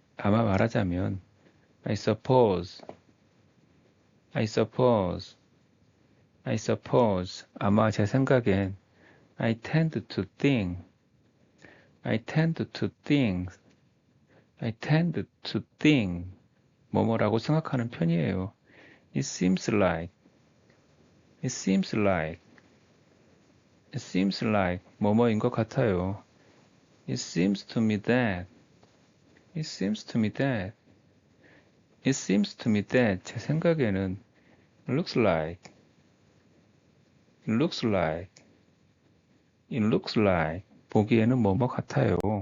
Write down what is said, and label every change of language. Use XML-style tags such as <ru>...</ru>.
<ko>아마 말하자면</ko> <en>I suppose, I suppose, I suppose.</en> <ko>아마 제 생각엔</ko> <en>I tend to think, I tend to think, I tend to think.</en> <ko>뭐뭐라고 생각하는 편이에요.</ko> <en>It seems like, it seems like, it seems like</en> <ko>뭐뭐인 것 같아요.</ko> <en>It seems to me that, it seems to me that, it seems to me that</en> <ko>제 생각에는</ko> <en>looks like, it looks like, it looks like</en> <ko>보기에는 뭐뭐 같아요.</ko>